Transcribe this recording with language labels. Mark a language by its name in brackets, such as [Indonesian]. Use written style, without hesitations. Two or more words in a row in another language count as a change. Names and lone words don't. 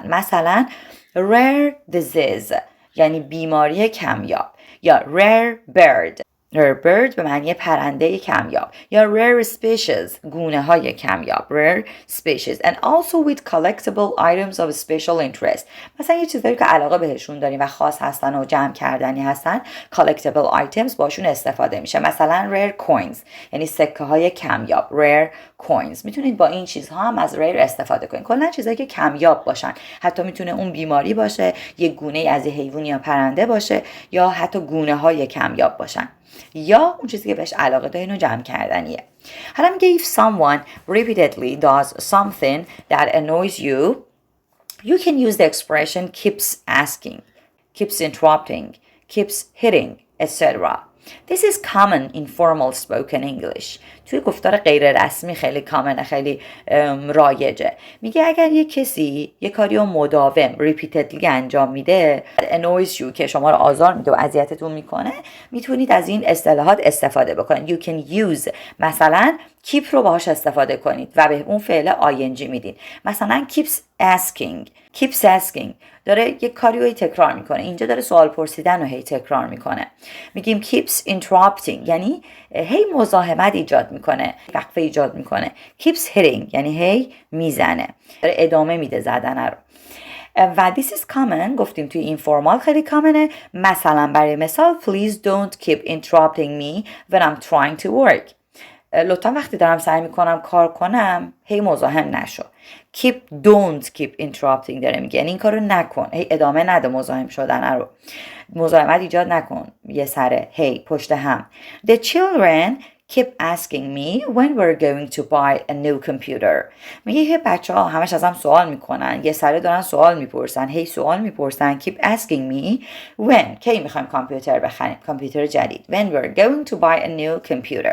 [English] مثلا rare disease [Persian] یعنی بیماری کمیاب یا [English] rare bird [Persian] به معنی پرنده کمیاب یا [English] rare species [Persian] گونه های کمیاب [English] rare species and also with collectible items of special interest. [Persian] مثلا یه چیزایی که علاقه بهشون داریم و خاص هستن و جمع کردنی هستن [English] collectible items [Persian] باشون استفاده میشه. مثلا [English] rare coins [Persian] یعنی سکه های کمیاب [English] rare coins. [Persian] میتونید با این چیزها هم از rare استفاده کنید. کلا چیزایی که کمیاب باشن، حتی میتونه اون بیماری باشه، یک گونه از حیوان یا پرنده باشه یا حتی گونه های کمیاب باشن یا اون چیزی که بهش علاقه دارین و جمع کردنیه. حالا میگه [English] if someone repeatedly does something that annoys you, you can use the expression keeps asking, keeps interrupting, keeps hitting, etc. This is common in formal spoken English. [Persian] توی گفتار غیر رسمی خیلی کامنه، خیلی رایجه. میگه اگر یک کسی یک کاری رو مداوم repeatedly انجام میده [English] annoys you [Persian] که شما رو آزار میده و اذیتتون میکنه، میتونید از این اصطلاحات استفاده بکنید. [English] You can use [Persian] مثلا keep رو باهاش استفاده کنید و به اون فعل ing میدین. مثلا [English] keeps asking [Persian] داره یک کاری رو تکرار میکنه. اینجا داره سوال پرسیدن رو هی تکرار میکنه. میگیم [English] keeps interrupting [Persian] یعنی هی مزاحمت ایجاد میکنه، وقفه ایجاد میکنه. [English] keeps hitting [Persian] یعنی هی میزنه، داره ادامه میده زدن رو. و [English] this is common [Persian] گفتیم توی این فرمال خیلی کامنه. مثلا برای مثال [English] please don't keep interrupting me when I'm trying to work. [Persian] لطفا وقتی دارم سعی میکنم کار کنم هی مزاحم نشو. [English] don't keep interrupting [Persian] داره میگه، یعنی این کارو نکن، هی ادامه نده مزاحم شدن رو، مزاحمت ایجاد نکن یه سره هی پشت هم. [English] The children keep asking me when we're going to buy a new computer. [Persian] میگه بچه ها همش ازم سوال میکنن، یه سره دارن سوال میپرسن، هی سوال میپرسن. [English] keep asking me when [Persian] کی میخوایم کامپیوتر بخریم، کامپیوتر جدید. [English] when we're going to buy a new computer.